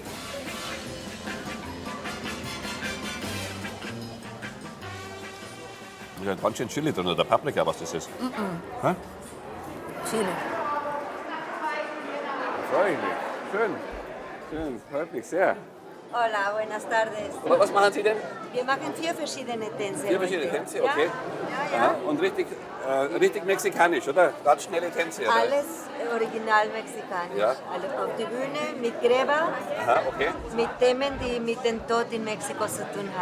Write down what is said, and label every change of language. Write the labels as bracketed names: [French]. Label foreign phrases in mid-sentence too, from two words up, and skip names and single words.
[German] Da ist ganz schön Chili drin oder Paprika, was das ist. Hä? Chili. freue ich mich. Schön. Schön, freut mich sehr. [Spanish] Hola, buenas tardes. [German] Was machen Sie denn? Wir machen 4 verschiedene Tänze. 4 verschiedene heute. Tänze, okay. Ja, ja. Aha. Und richtig mexikanisch, oder? Ganz schnelle Tänze, oder? Alles original mexikanisch. Ja. Alles auf der Bühne mit Gräber, Aha, okay. mit Themen, die mit dem Tod in Mexiko zu tun haben.